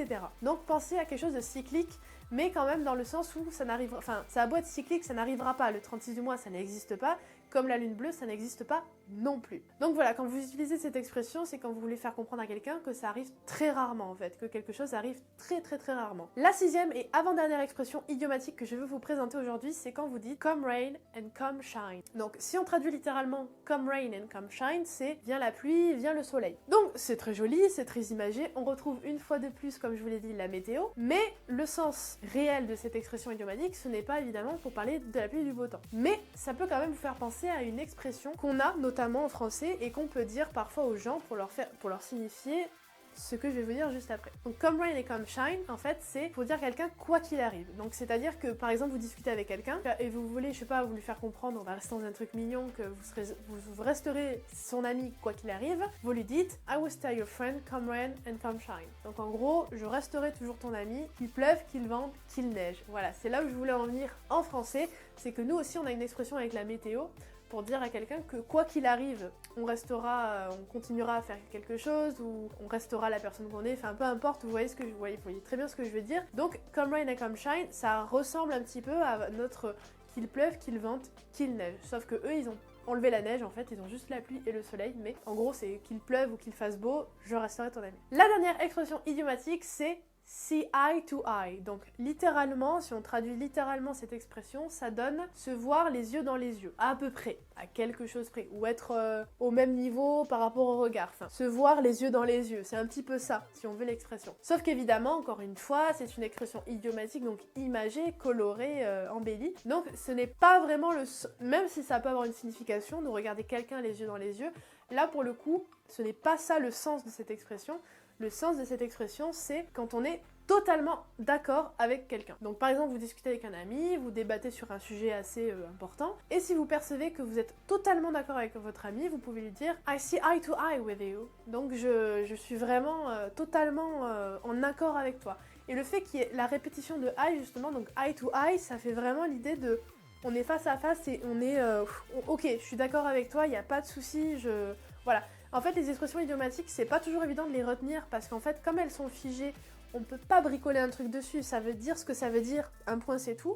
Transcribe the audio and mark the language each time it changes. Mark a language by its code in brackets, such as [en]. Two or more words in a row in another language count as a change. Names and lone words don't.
[fr] Donc pensez à quelque chose de cyclique, mais quand même dans le sens où ça a beau être cyclique, ça n'arrivera pas. Le 36 du mois, ça n'existe pas. Comme la lune bleue, ça n'existe pas non plus. Donc voilà, quand vous utilisez cette expression, c'est quand vous voulez faire comprendre à quelqu'un que ça arrive très rarement en fait, que quelque chose arrive très très très rarement. La 6e et avant-dernière expression idiomatique que je veux vous présenter aujourd'hui, c'est quand vous dites [en] come rain and come shine. [fr] Donc si on traduit littéralement [en] come rain and come shine, [fr] c'est vient la pluie, vient le soleil. Donc c'est très joli, c'est très imagé, on retrouve une fois de plus, comme je vous l'ai dit, la météo, mais le sens réel de cette expression idiomatique, ce n'est pas évidemment pour parler de la pluie et du beau temps. Mais ça peut quand même vous faire penser à une expression qu'on a notamment en français et qu'on peut dire parfois aux gens pour leur signifier ce que je vais vous dire juste après. Donc [en] come rain [fr] et [en] come shine, [fr] en fait, c'est pour dire à quelqu'un quoi qu'il arrive. Donc c'est-à-dire que par exemple vous discutez avec quelqu'un et vous voulez, je sais pas, vous lui faire comprendre, on va rester dans un truc mignon, que vous resterez son ami quoi qu'il arrive, vous lui dites [en] I will stay your friend, come rain and come shine. [fr] Donc en gros, je resterai toujours ton ami, qu'il pleuve, qu'il vente, qu'il neige. Voilà, c'est là où je voulais en venir en français, c'est que nous aussi on a une expression avec la météo, pour dire à quelqu'un que quoi qu'il arrive, on continuera à faire quelque chose, ou on restera la personne qu'on est, enfin peu importe, vous voyez très bien ce que je veux dire. Donc, [en] come rain and come shine, [fr] ça ressemble un petit peu à notre qu'il pleuve, qu'il vente, qu'il neige. Sauf que eux, ils ont enlevé la neige, en fait, ils ont juste la pluie et le soleil, mais en gros, c'est qu'il pleuve ou qu'il fasse beau, je resterai ton ami. La dernière expression idiomatique, c'est [en] see eye to eye. [fr] Donc littéralement, si on traduit littéralement cette expression, ça donne se voir les yeux dans les yeux, à peu près, à quelque chose près, ou être au même niveau par rapport au regard. Enfin, se voir les yeux dans les yeux, c'est un petit peu ça, si on veut l'expression. Sauf qu'évidemment, encore une fois, c'est une expression idiomatique, donc imagée, colorée, embellie. Donc ce n'est pas vraiment même si ça peut avoir une signification, de regarder quelqu'un les yeux dans les yeux, là pour le coup, ce n'est pas ça le sens de cette expression. Le sens de cette expression, c'est quand on est totalement d'accord avec quelqu'un. Donc par exemple, vous discutez avec un ami, vous débattez sur un sujet assez important, et si vous percevez que vous êtes totalement d'accord avec votre ami, vous pouvez lui dire [en] I see eye to eye with you. [fr] Donc je suis vraiment totalement en accord avec toi. Et le fait qu'il y ait la répétition de eye, justement, donc [en] eye to eye, [fr] ça fait vraiment l'idée de on est face à face et on est ok, je suis d'accord avec toi, il n'y a pas de souci, voilà. En fait, les expressions idiomatiques, c'est pas toujours évident de les retenir parce qu'en fait, comme elles sont figées, on peut pas bricoler un truc dessus, ça veut dire ce que ça veut dire, un point c'est tout.